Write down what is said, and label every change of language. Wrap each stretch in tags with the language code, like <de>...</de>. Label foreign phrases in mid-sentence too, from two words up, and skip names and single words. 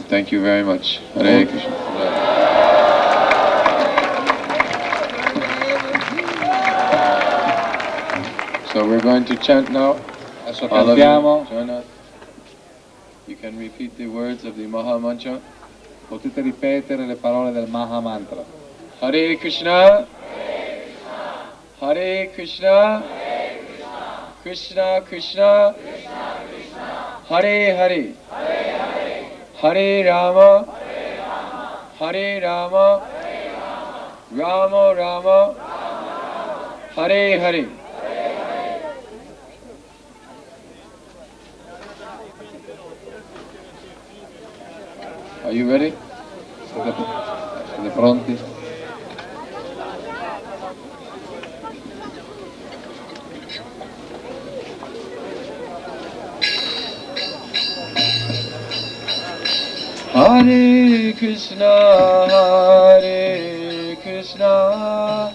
<en>Thank you very much.</en> <sa>Hare Krishna.</sa> <en>So we're going to chant now.</en> <it>Adesso</it> <en>All of</en> <it>cantiamo.</it> <en>you, join us. You can repeat the words of the Maha Mantra.</en> <it>Potete ripetere le parole del Maha Mantra.</it> <sa>Hare Krishna, Hare Krishna, Krishna Krishna, Hare Hare, Hare Rama, Hare Rama, Rama Rama, Hare Hare.</sa> <en>Are you ready?</en> <it>Siete pronti?</it> <sa>Hare Krishna, Hare Krishna,</sa>